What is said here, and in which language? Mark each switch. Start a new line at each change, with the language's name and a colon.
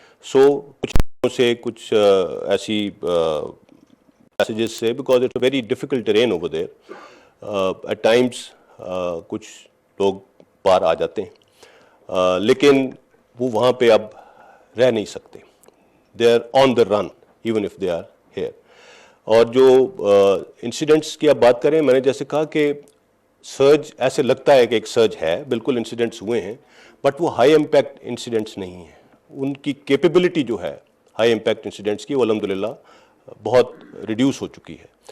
Urdu: سو کچھ سے کچھ ایسی میسیجز سے,
English: because it's a very difficult train over there, at times
Urdu: کچھ لوگ پار آ جاتے ہیں لیکن وہ وہاں پہ اب رہ نہیں سکتے.
English: They are on the run even if they are here.
Urdu: اور جو انسیڈنٹس کی آپ بات کریں, میں نے جیسے کہا کہ سرج ایسے لگتا ہے کہ ایک سرج ہے, بالکل انسیڈنٹس ہوئے ہیں, بٹ وہ ہائی امپیکٹ انسیڈنٹس نہیں ہیں. ان کی کیپیبلٹی جو ہے ہائی امپیکٹ انسیڈنٹس کی, وہ الحمدللہ بہت ریڈیوس ہو چکی ہے.